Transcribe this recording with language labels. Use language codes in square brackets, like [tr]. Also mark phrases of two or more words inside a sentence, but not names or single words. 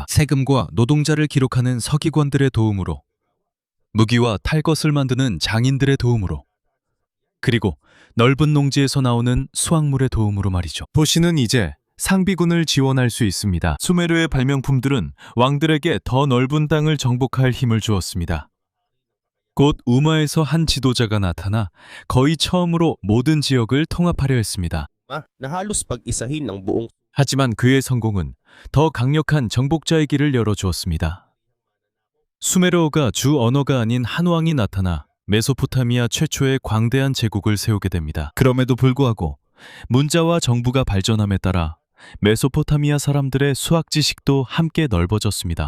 [ko] 세금과 노동자를 기록하는 서기관들의 도움으로, 무기와 탈 것을 만드는 장인들의 도움으로, 그리고 넓은 농지에서 나오는 수확물의 도움으로 말이죠. 도시는 이제 상비군을 지원할 수 있습니다. 수메르의 발명품들은 왕들에게 더 넓은 땅을 정복할 힘을 주었습니다. 곧 우마에서 한 지도자가 나타나 거의 처음으로 모든 지역을 통합하려 했습니다. [tl] na halos pag-isahin ng buong [ko] 하지만 그의 성공은 더 강력한 정복자의 길을 열어주었습니다. 수메르어가 주 언어가 아닌 한 왕이 나타나 메소포타미아 최초의 광대한 제국을 세우게 됩니다. 그럼에도 불구하고 문자와 정부가 발전함에 따라 메소포타미아 사람들의 수학 지식도 함께 넓어졌습니다.